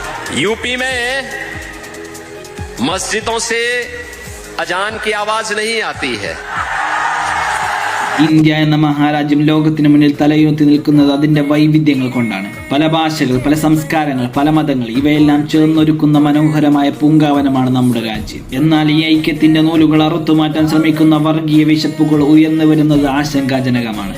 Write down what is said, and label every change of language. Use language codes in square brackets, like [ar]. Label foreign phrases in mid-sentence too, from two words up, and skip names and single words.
[hi] यूपी में मस्जिदों से अजान की आवाज नहीं आती है. [ml] ഇന്ത്യ എന്ന മഹാരാജ്യം ലോകത്തിന് മുന്നിൽ തലയുയർത്തി നിൽക്കുന്നത് അതിന്റെ വൈവിധ്യങ്ങൾ കൊണ്ടാണ്. പല ഭാഷകൾ, പല സംസ്കാരങ്ങൾ, പല മതങ്ങൾ, ഇവയെല്ലാം ചേർന്നൊരുക്കുന്ന മനോഹരമായ പൂങ്കാവനമാണ് നമ്മുടെ രാജ്യം. എന്നാൽ ഈ ഐക്യത്തിന്റെ നൂലുകൾ അറുത്തുമാറ്റാൻ ശ്രമിക്കുന്ന വർഗീയ വിശപ്പുകൾ ഉയർന്നു വരുന്നത് ആശങ്കാജനകമാണ്.